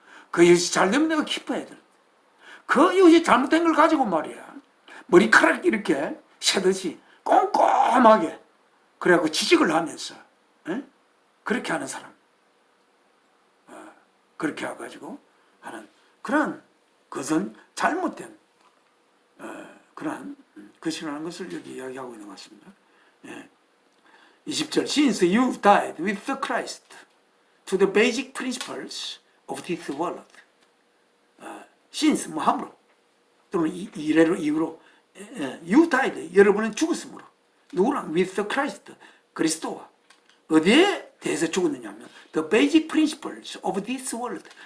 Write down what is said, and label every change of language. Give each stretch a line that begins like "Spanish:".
Korean: 그 이웃이 잘되면 내가 기뻐야 돼. 그 이웃이 잘못된 걸 가지고 말이야, 머리카락 이렇게 세듯이 꼼꼼하게 그래갖고 지적을 하면서 그렇게 하는 사람, 그렇게 해가지고 하는 그런 것은 잘못된 그러한 것이라는 것을 여기 이야기하고 있는 것 같습니다.
English: 20절, Since you died with the Christ to the basic principles of this world.
Korean: Since, 뭐 함으로, 또는 이래로, 이후로,
English: you died,
Korean: 여러분은 죽었으므로. 누구랑?
English: With the Christ,
Korean: 그리스도와. 어디에 대해서 죽었느냐 하면
English: the basic principles of this world.